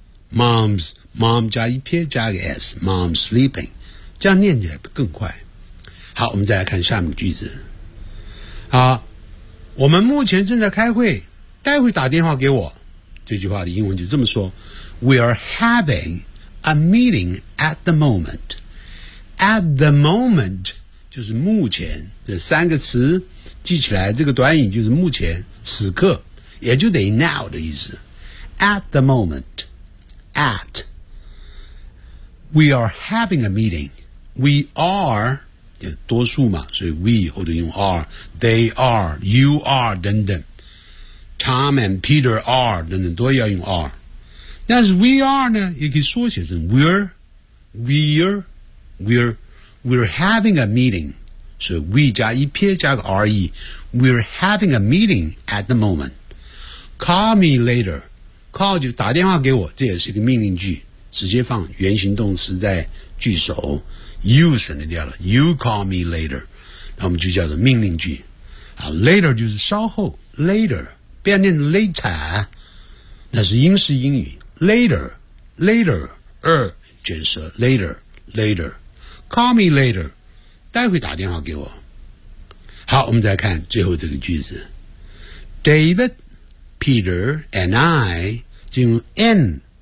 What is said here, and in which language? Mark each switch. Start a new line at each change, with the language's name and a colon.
Chinese: Mom 加一撇加个 s，
English: Mom's sleeping，
Chinese: 这样念起来更快。好，我们再来看下面句子。好，我们目前正在开会，待会打电话给我。这句话的英文就这么说
English: ：We are having a meeting at the moment.
Chinese: At the moment 就是目前，这三个词记起来，这个短语就是目前、此刻，也就等于 now 的意思。
English: At the moment, at we are having a meeting.
Chinese: We are. 多数嘛，所以 we 或者用 are, they are, you are 等等， Tom and Peter are 等等都要用 are， 但是 we are 呢也可以缩写成
English: we're having a meeting，
Chinese: 所以 we 加一撇加个 re，
English: we're having a meeting at the moment， call me later，
Chinese: call 就打电话给我，这也是一个命令句，直接放原形动词在句首，You 省得掉了 ，
English: You call me later，
Chinese: 那我们就叫做命令句。啊 ，later 就是稍后 ，later 不要念 later， 那是英式英语 ，later，later， 卷舌 ，later，later，
English: call me later，
Chinese: 待会打电话给我。好，我们再看最后这个句子 ，David、Peter and I 进入 N。